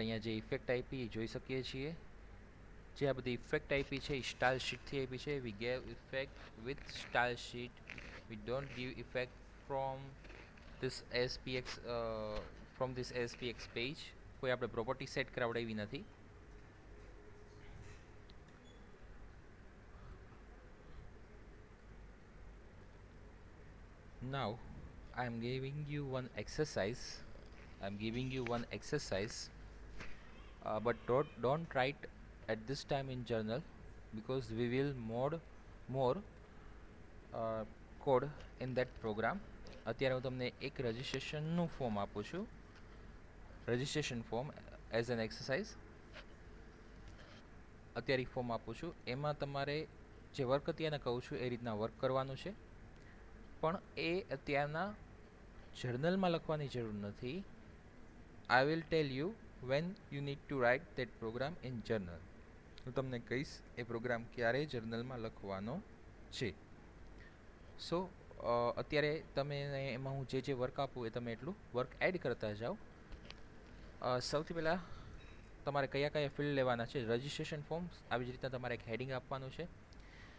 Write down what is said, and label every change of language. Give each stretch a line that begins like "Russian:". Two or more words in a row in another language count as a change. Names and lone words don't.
Gujarati: અહીંયા જે ઇફેક્ટ આપી એ જોઈ શકીએ છીએ. જે આ બધી ઇફેક્ટ આપી છે એ
English: style sheetથી
Gujarati: આપી છે.
English: We gave effect with style sheet. We don't give effect from this SPX from this SPX page.
Gujarati: કોઈ આપણે પ્રોપર્ટી સેટ કરાવડાવી નથી.
English: Now I am giving you one exercise. But don't write at this time in journal, because we will more code in that program.
Gujarati: અત્યારે હું તમને એક રજિસ્ટ્રેશનનું ફોર્મ આપું છું,
English: registration form as an exercise.
Gujarati: અત્યારે ફોર્મ આપું છું, એમાં તમારે જે વર્ક અત્યારના કહું છું એ રીતના વર્ક કરવાનું છે, પણ એ અત્યારના જર્નલમાં લખવાની જરૂર નથી.
English: I will tell you when you need to write that program in journal.
Gujarati: હું તમને કહીશ એ પ્રોગ્રામ ક્યારે જર્નલમાં લખવાનો છે. સો અત્યારે તમે એમાં હું જે વર્ક આપું એ તમે એટલું
English: work add
Gujarati: કરતા જાઓ. સૌથી પહેલાં તમારે કયા કયા ફિલ્ડ લેવાના છે.
English: registration form,
Gujarati: આવી જ રીતના તમારે એક હેડિંગ આપવાનું છે.